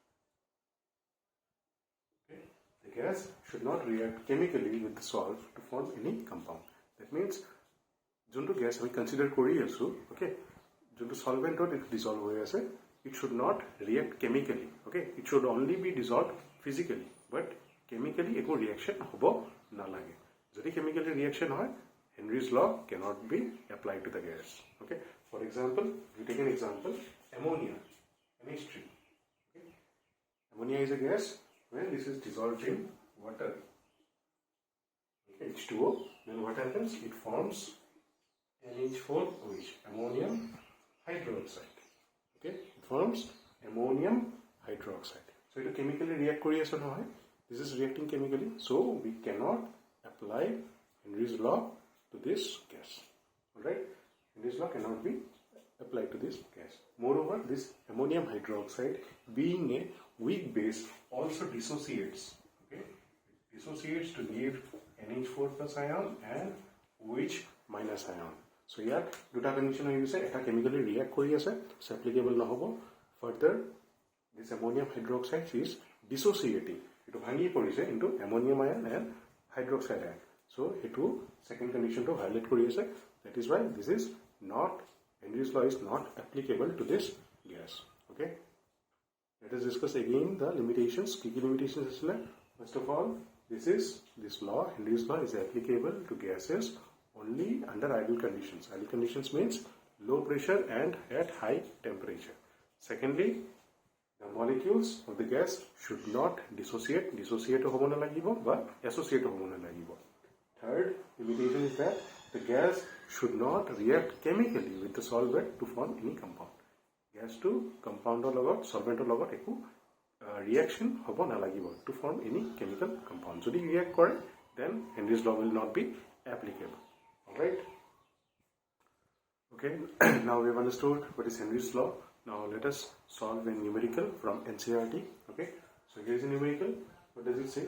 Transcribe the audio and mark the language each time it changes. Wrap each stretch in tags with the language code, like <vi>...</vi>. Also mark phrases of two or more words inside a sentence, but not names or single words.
<en>Okay, the gas should not react chemically with the salt to form any compound. That means junto gas we consider</en> <as>কৰি আছু,</as> <en>okay, junto solvent it dissolve</en> <as>হৈ আছে,</as> <en>it should not react chemically. Okay, it should only be dissolved physically, but chemically eko reaction</en> <as>হ'ব নালাগে.</as> <en>Jodi chemically reaction hoy, Henry's law cannot be applied to the gas. Okay, for example, we take an example, ammonia, NH3. Okay, ammonia is a gas when this is dissolved in water. Okay, H2O. Then what happens? It forms NH4OH, ammonium hydroxide. Okay, it forms ammonium hydroxide. So it chemically react</en> <as>কৰি আছে নহয়.</as> <en>This is reacting chemically, so we cannot apply Henry's law to this gas. Alright, Henry's law cannot be applied to this gas. Moreover, this ammonium hydroxide, being a weak base, also dissociates. Okay, it dissociates to give NH4 plus ion and OH minus ion. So here, duta condition</en> <as>হৈ গৈছে, এইটো</as> <en>chemically react</en> <as>কৰি আছে,</as> <en>so applicable</en> <as>নহ'ব.</as> <en>Further, this ammonium hydroxide is dissociating. It</en> <as>ভাঙি পৰিছে</as> <en>into ammonium ion and hydroxide ion. So etu second condition to violate</en> <as>কৰি আছে.</as> <en>That is why this is not, Henry's law is not applicable to this gas. Okay. Let us discuss again the limitations. Key limitations is first of all, this law, Henry's law, is applicable to gases only under ideal conditions. Ideal conditions means low pressure and at high temperature. Secondly, the molecules of the gas should not dissociate.</en> <as>Dissociate হ'ব নালাগিব, but associate হ'ব নালাগিব.</as> <en>Third limitation is that the gas should not react chemically with the solvent to form any compound. Gas to compound logot, solvent logot eku reaction</en> <as>হ'ব নালাগিব</as> <en>to form any chemical compound. So if react kore, then Henry's law will not be applicable. Alright. Okay, now we have understood what is Henry's law. Now let us solve a numerical from NCERT. Okay, so here is a numerical. What does it say?</en>